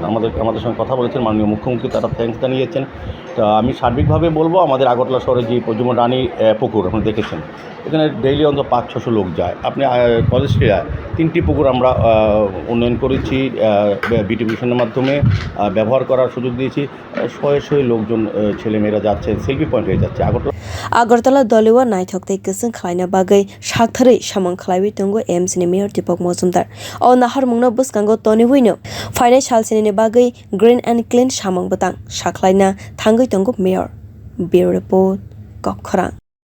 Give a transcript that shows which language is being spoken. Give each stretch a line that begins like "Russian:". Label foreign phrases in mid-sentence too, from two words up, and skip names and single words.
Bangla: আমাদের সঙ্গে কথা বলেছেন মাননীয় মুখ্যমন্ত্রী, তারা থ্যাঙ্কস জানিয়েছেন। তো আমি সার্বিকভাবে বলবো আমাদের আগরতলা শহরে যে পঞ্চমরানী পুকুর আপনি দেখেছেন, এখানে ডেইলি অন্তত 500-600 লোক যায়। আপনি কলেজ স্ট্রিটে 3টি পুকুর আমরা উন্নয়ন করেছি, বিটিভিশনের মাধ্যমে ব্যবহার করার সুযোগ দিয়েছি। শয়ে লোকজন ছেলেমেয়েরা যাচ্ছে, সেলফি পয়েন্ট হয়ে যাচ্ছে।
Kok Borok: আগরতলা দলেওয়া নাইথক তै गोसों खालायना बागै सागथारै samung khlaiwi tongo AMC-ni Mayor Dipak Majumdar o naharmungno bwskango toniwino fainai salsini bagै
English: green and clean
Kok Borok: samung bwtang saklaina thangoi tongo Mayor.
English: Bureau Report, koklam.